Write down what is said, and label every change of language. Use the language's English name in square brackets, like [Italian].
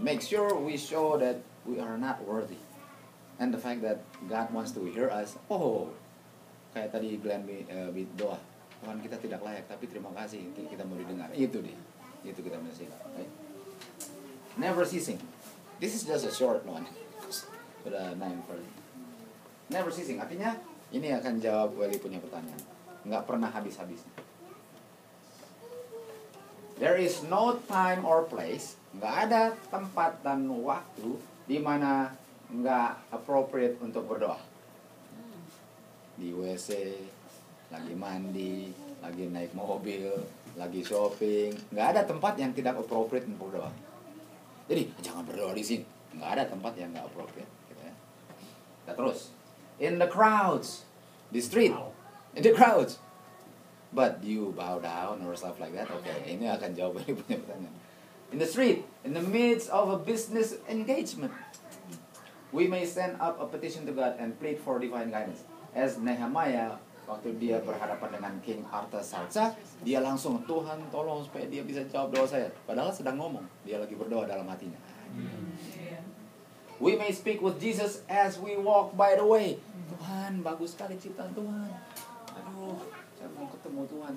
[English] Make sure we show that we are not worthy. And the fact that God wants to hear us. [Indonesian] Oh, kayak tadi Glenn doa. Tuhan, kita tidak layak, tapi terima kasih kita mau didengar. Itu dia. Itu kita mesti. [English] Right? Never ceasing. This is just a short one. [Indonesian] Sudah 9:30. [English] Never ceasing. [Indonesian] Artinya ini akan jawab Welly punya pertanyaan. Nggak pernah habis-habisnya. [English] There is no time or place. [Indonesian] Nggak ada tempat dan waktu di mana nggak appropriate untuk berdoa. Di WC, lagi mandi, lagi naik mobil, lagi shopping. Nggak ada tempat yang tidak appropriate untuk berdoa. Jadi jangan berdoa di sini. Nggak ada tempat yang nggak appropriate. Gitu ya. Kita terus. [English] In the crowds, the street, in the crowds. But you bow down or stuff like that. [Indonesian] Okay, ini akan jawab dari punya pertanyaan. [English] In the street, in the midst of a business engagement, we may send up a petition to God and plead for divine guidance. [Indonesian] As Nehemiah, waktu dia berhadapan dengan King Artaxerxes, dia langsung, Tuhan tolong supaya dia bisa jawab doa saya. Padahal sedang ngomong, dia lagi berdoa dalam hatinya. [English] We may speak with Jesus as we walk by the way. [Indonesian] Tuhan, bagus sekali ciptaan Tuhan. Aduh, saya mau ketemu Tuhan.